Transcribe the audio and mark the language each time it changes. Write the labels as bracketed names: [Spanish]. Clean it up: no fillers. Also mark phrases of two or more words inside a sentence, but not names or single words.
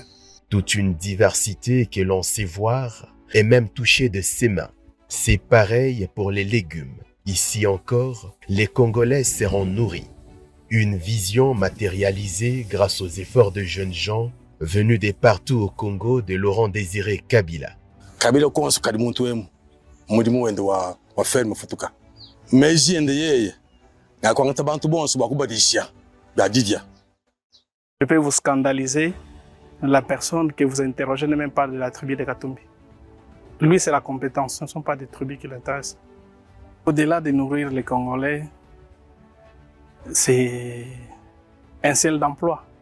[French] Toute une diversité que l'on sait voir et même toucher de ses mains. C'est pareil pour les légumes. Ici encore, les Congolais seront nourris. Une vision matérialisée grâce aux efforts de jeunes gens venus de partout au Congo de Laurent Désiré Kabila. [Luba-Katanga] Kabila kwanza kalimuntu wemu mulimu wende wa ferme Futuka. Meji ende yeye na kwangata bantu bonso bakubadisha badidia. [French] Je peux vous scandaliser, la personne que vous interrogez n'est même pas de la tribu de Katumbi. Lui, c'est la compétence, ce ne sont pas des tribus qui l'intéressent. Au-delà de nourrir les Congolais, c'est un ciel d'emploi.